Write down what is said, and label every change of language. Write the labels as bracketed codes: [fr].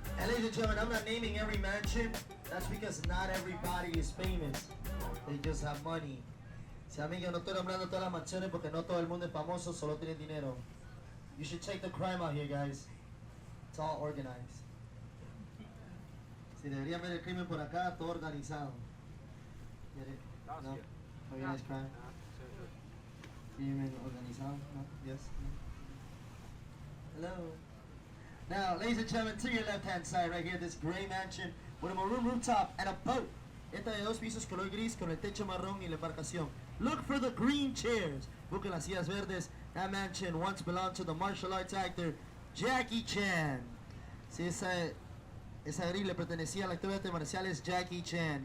[en] ladies and gentlemen, I'm not naming every mansion. That's because not everybody is famous. They just have money. [es] Si amiga, no estoy nombrando todas las mansiones porque no todo el mundo es famoso, solo tiene dinero. [en] You should check the crime out here, guys. It's all organized. [es] Si deberían ver el crimen por acá, todo organizado. [en] Get it? No? Organized crime? [es] Crimen organizado? [en] No? Yes? No? Hello? Now, ladies and gentlemen, to your left-hand side right here, this gray mansion with a maroon rooftop and a boat. [es] Esta de 2 pisos color gris con el techo marrón y la embarcación. [en] Look for the green chairs. [es] Busquen las sillas verdes. [en] That mansion once belonged to the martial arts actor Jackie Chan. [es] Sí, esa gris le pertenecía al actor de artes marciales Jackie Chan.